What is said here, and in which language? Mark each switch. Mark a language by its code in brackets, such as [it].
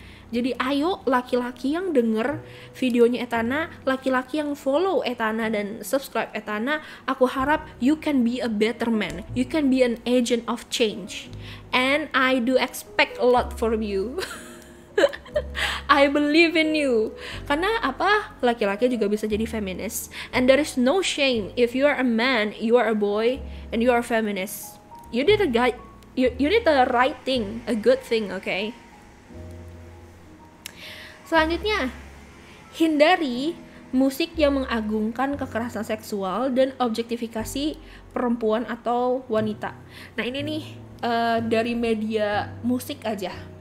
[id] Jadi ayo laki-laki yang denger videonya Etana, laki-laki yang follow Etana dan subscribe Etana, aku harap [en] you can be a better man, you can be an agent of change, and I do expect a lot from you. I believe in you. [id] Karena apa? Laki-laki juga bisa jadi feminist. [en] And there is no shame if you are a man, you are a boy, and you are a feminist. You did you did the right thing, a good thing, okay? [id] Selanjutnya, hindari musik yang mengagungkan kekerasan seksual dan objektifikasi perempuan atau wanita. Nah ini nih dari media musik aja.